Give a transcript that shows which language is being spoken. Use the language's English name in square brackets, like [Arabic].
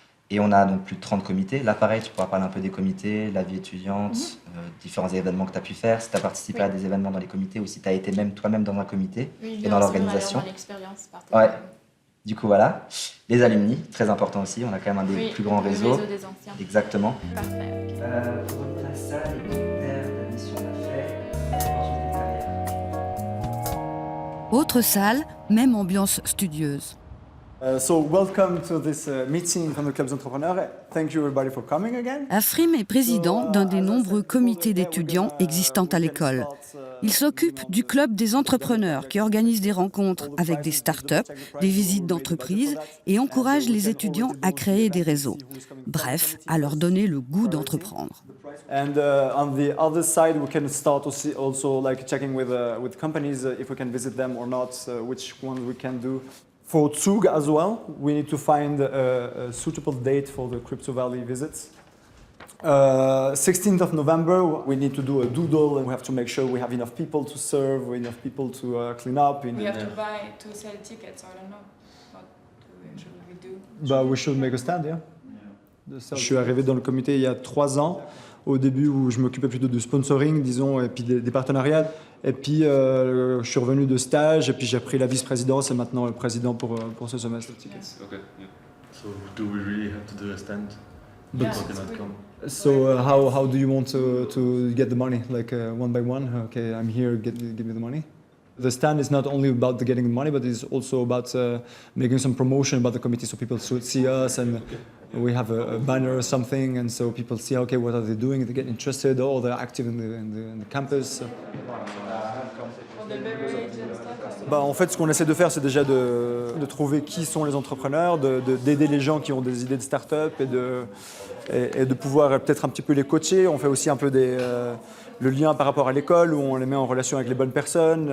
[French] Et on a donc plus de 30 comités. Là, pareil, tu pourras parler un peu des comités, la vie étudiante, différents événements que tu as pu faire, si tu as participé à des événements dans les comités ou si tu as été même toi-même dans un comité et dans l'organisation. Ouais. Du coup, voilà. Les alumni, très important aussi. On a quand même un des plus grands réseaux. Le réseau des anciens. Exactement. Parfait. Pour la salle, les critères de mission d'affaires, opportunités de carrière. Autre salle, même ambiance studieuse. [English] So welcome to this meeting from the Clubs Entrepreneurs. Thank you everybody for coming again. [French] Afrim est président d'un des nombreux comités d'étudiants existants à l'école. Il s'occupe du Club des entrepreneurs qui organise des rencontres avec des start-up, des visites d'entreprise et encourage les étudiants à créer des réseaux. Bref, à leur donner le goût d'entreprendre. [English] And on the other side, we can start also like checking with companies if we can visit them or not, which ones we can do. For Zug as well, we need to find a suitable date for the Crypto Valley visits. 16th of November, we need to do a doodle and we have to make sure we have enough people to serve, enough people to clean up. We have to sell tickets, I don't know. What should we do? Bah, we should make a stand, yeah. [French] Je suis arrivé dans le comité il y a 3 ans, au début où je m'occupais plutôt de sponsoring, disons, et puis des partenariats. Et puis je suis revenu de stage, et puis j'ai pris la vice-présidence et maintenant le président pour ce semestre. [English] Okay, yeah. So do we really have to do a stand? But, People cannot come. So how do you want to get the money? Like one by one? Okay, I'm here, give me the money. The stand is not only about getting the money, but it's also about making some promotion about the committee so people see us and we have a banner or something, and so people see, okay, what are they doing? They get interested, or they're active in the campus. [French] Bah, en fait, ce qu'on essaie de faire, c'est déjà de trouver qui sont les entrepreneurs, d'aider les gens qui ont des idées de start-up et de pouvoir peut-être un petit peu les coacher. On fait aussi un peu le lien par rapport à l'école où on les met en relation avec les bonnes personnes.